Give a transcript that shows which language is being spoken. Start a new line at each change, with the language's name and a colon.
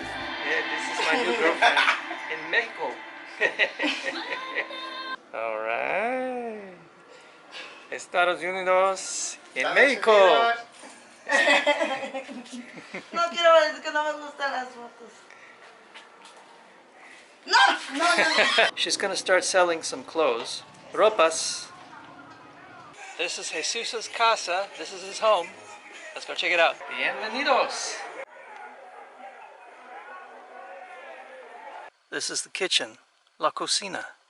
English: Yeah, this is my new girlfriend in Mexico. All right.
Spanish: Estados Unidos en México. No quiero ver, es que no me gustan las fotos. No, no, no, no.
English: She's gonna start selling some clothes. Ropas. This is Jesus's casa. This is his home. Let's go check it out.
Spanish: Bienvenidos.
English: This is the kitchen,
Spanish: la cocina.